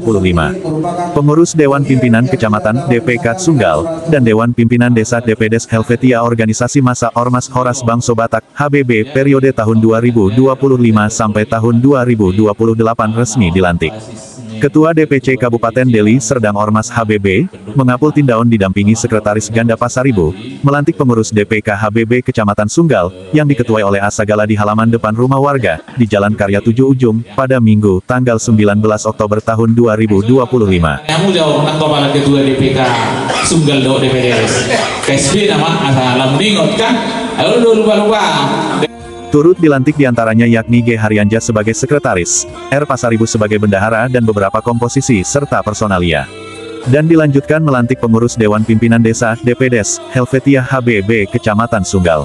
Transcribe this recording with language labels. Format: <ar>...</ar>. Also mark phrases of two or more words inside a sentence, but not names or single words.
<id>Pengurus Dewan Pimpinan Kecamatan DPK Sunggal, dan Dewan Pimpinan Desa DPDes Helvetia Organisasi Massa Ormas Horas Bangso Batak, HBB, periode tahun 2025 sampai tahun 2028 resmi dilantik. Ketua DPC Kabupaten Deli Serdang Ormas HBB, Mengapul Tindaon didampingi Sekretaris Ganda Pasaribu, melantik pengurus DPK HBB Kecamatan Sunggal, yang diketuai oleh Asagala di halaman depan rumah warga, di Jalan Karya 7 Ujung, pada Minggu, tanggal 19 Oktober tahun 2025. Kamu jauh Kepala Ketua DPK Sunggal do DPDS. KSB nama asal Lamningot kan? Ayo lupa-lupa. Turut dilantik diantaranya yakni G. Haryanja sebagai Sekretaris, R. Pasaribu sebagai Bendahara dan beberapa komposisi serta personalia. Dan dilanjutkan melantik pengurus Dewan Pimpinan Desa, DPDes, Helvetia HBB Kecamatan Sunggal.</id>